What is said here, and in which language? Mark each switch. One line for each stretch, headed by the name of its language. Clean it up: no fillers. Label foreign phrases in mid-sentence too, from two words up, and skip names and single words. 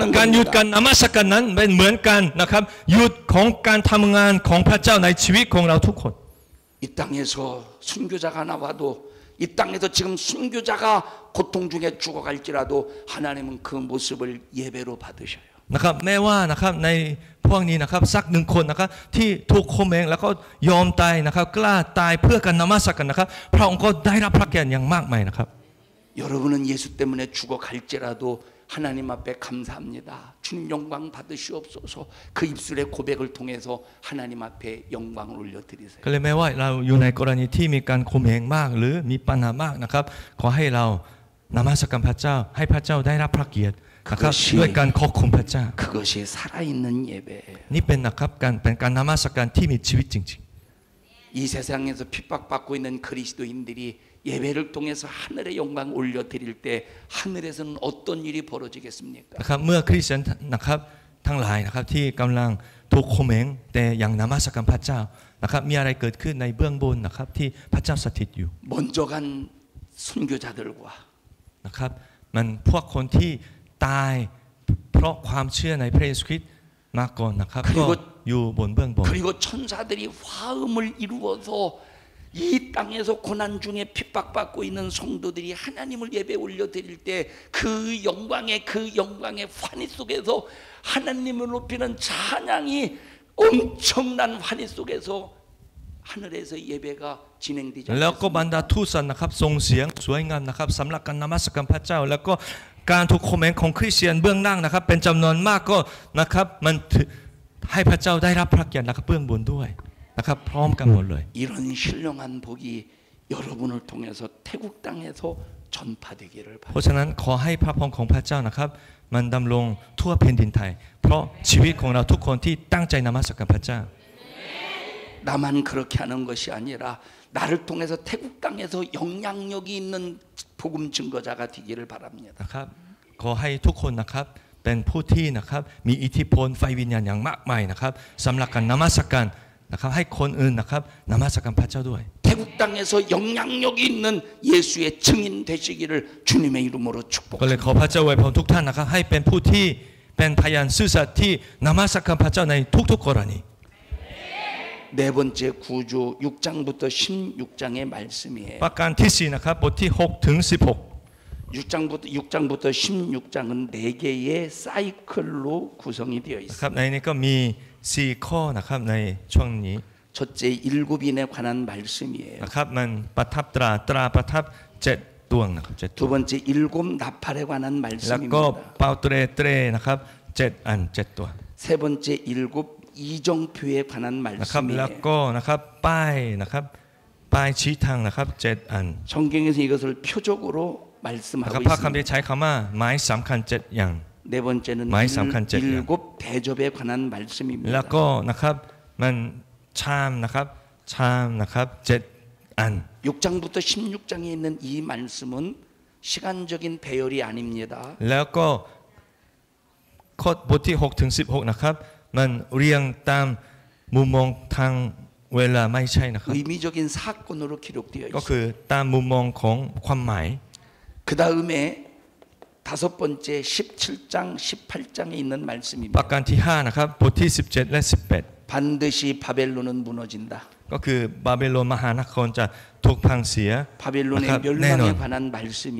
Thai: การหยุด
Korean: 겁니다.
Thai: การนมัสการนั้นเป็นเหมือนกันนะครับหยุดของการทำงานของพระเจ้าในชีวิตของเราทุกคน
Korean: 이 땅에서 순교자가 나와도 이 땅에서 지금 순교자가 고통 중에 죽어갈지라도 하나님은 그 모습을 예배로 받으셔요.
Thai: นะครับแม้ว่านะครับในพวกนี้นะครับสักหนึ่งคนนะครับที่ถูกข่มเหงแล้วก็ยอมตายนะครับกล้าตายเพื่อการนมัสการนะครับพระองค์ก็ได้รับพระเกียรติอย่างมากมายนะครับ
Korean: 여러분은 예수 때문에 죽어갈지라도 하나님 앞에 감사합니다. 주님 영광 받으시옵소서. 그 입술의 고백을 통해서 하나님 앞에 영광을 올려드리세요.
Thai: ก็เลยแม้ว่าเราอยู่ในกรณีที่มีการข่มเหงมากหรือมีปัญหามากนะครับขอให้เรานมัสการพระเจ้าให้พระเจ้าได้รับพระเกียรตินะครับด้วยการขอบคุณพระเจ้า
Korean: 그것이 살아있는 예배예요.
Thai: นี่เป็นนะครับเป็นการนมัสการที่มีชีวิตจริง
Korean: 이 세상에서 핍박받고 있는 그리스도인들이 예배를 통해서 하늘의 영광 올려드릴 때 하늘에서는 어떤 일이 벌어지겠습니까?
Thai: ๆนะครับเมื่อคริสเตียนนะครับทั้งหลายนะครับที่กำลังถูกข่มเหงแต่ยังนมัสการพระเจ้านะครับมีอะไรเกิดขึ้นในเบื้องบนนะครับที่พระเจ้าสถิตอยู่
Korean: 먼저 간 순교자들과
Thai: นะครับมันพวกคนที่ตายเพราะความเชื่อในพระเยซูคริสต์มาก่อนนะครับก็อยู่บนเบื้องบน
Korean: 그리고 천사들이 화음을 이루어서 이 땅에서 고난 중에 핍박받고 있는 성도들이 하나님을 예배 올려드릴 때 그 영광의 환희 속에서 하나님을 높이는 찬양이 엄청난 환희 속에서 하늘에서 예배가 진행되지
Thai: แล้วก็
Korean: 않습니까?
Thai: บรรดาทูตสรรนะครับส่งเสียงสวยงามนะครับสำหรับการนมัสการพระเจ้าแล้วก็การถูกคอมเมนต์ของคริสเตียนเบื้องล่างนะครับเป็นจำนวนมากก็นะครับมันให้พระเจ้าได้รับพระเกียรตินะครับเบื้องบนด้วยนะครับพร้อมกันหมดเลย
Korean: 이런 신령한 복이 여러분을 통해서 태국 땅에서 전파되기를
Thai: เพราะฉะนั้นขอให้พระพรของพระเจ้านะครับมันดำรงทั่วแผ่นดินไทยเพราะชีวิตของเราทุกคนที่ตั้งใจนมัสการพระเจ้า
Korean: 나만 그렇게 하는 것이 아니라 나를 통해서 태국 땅에서 영향력이 있는 복음 증거자가 되기를 바랍니다.
Thai: นะครับขอให้ทุกคนนะครับเป็นผู้ที่นะครับมีอิทธิพลไฟวิญญาณอย่างมากมายนะครับสำหรับการนมัสการนะครับให้คนอื่นนะครับนมัสการพระเจ้าด้วย
Korean: 태국 땅에서 영향력이 있는 예수의 증인 되시기를 주님의 이름으로
Thai: ก็เลย
Korean: 축복합니다.
Thai: ขอพระเจ้าอวยพรทุกท่านนะครับให้เป็นผู้ที่เป็นพยานซื่อสัตย์ที่นมัสการพระเจ้าในทุกๆกรณี
Korean: 네 번째 구조 6장부터 16장의 말씀이에요.
Thai: ประการที่4นะครับบทที่6ถึง16
Korean: 6장부터 16장은 4개의 사이클로 구성이 되어
Thai: นะ
Korean: 있습니다.
Thai: ครับในนี้ก็มี4ข้อนะครับในช่วงนี้
Korean: 첫째 일곱인에 관한 말씀이에요.
Thai: นะครับมันประทับตราประทับ7ดวงนะครับ7
Korean: 두 번째 일곱 나팔에 관한
Thai: แล้วก็
Korean: 말씀입니다.
Thai: เป่าเตรนะครับ7อัน7ตัว
Korean: 세 번째 일곱 이정표에 관한
Thai: นะครับแล้ว
Korean: 말씀이에요.
Thai: ก็นะครับป้ายนะครับป้ายชี้ทางนะครับ7อัน
Korean: 성경에서 이것을 표적으로
Thai: นะครับ
Korean: 말씀하고
Thai: พระคัมภี
Korean: 있습니다.
Thai: ร์ใช้คำว่าไม้สำคัญ7อย่าง
Korean: 네 번째는 말씀칸 일곱 대접에 관한
Thai: แล้ว
Korean: 말씀입니다.
Thai: ก็นะครับมันชามนะครับ7อัน
Korean: 6장부터 16장에 있는 이 말씀은 시간적인 배열이 아닙니다.
Thai: แล้วก็ข้อบทที่6ถึง16นะครับมันเรียงตามมุมมองทางเวลาไม่ใช่นะครับ
Korean: 의미적인 사건으로 기록되어
Thai: ก็
Korean: 있습니다.
Thai: คือตามมุมมองของความหมาย
Korean: 그 다음에 다섯 번째 17장, 18장에 있는
Thai: ประ
Korean: 말씀입니다.
Thai: การที่5นะครับบทที่17และ18
Korean: 반드시 바벨론은 무너진다.
Thai: ก็คือบาเบโลนมหานครจะถูกพังเสีย
Korean: 바벨론의 아까 멸망에 내놓은 관한 말씀이에요.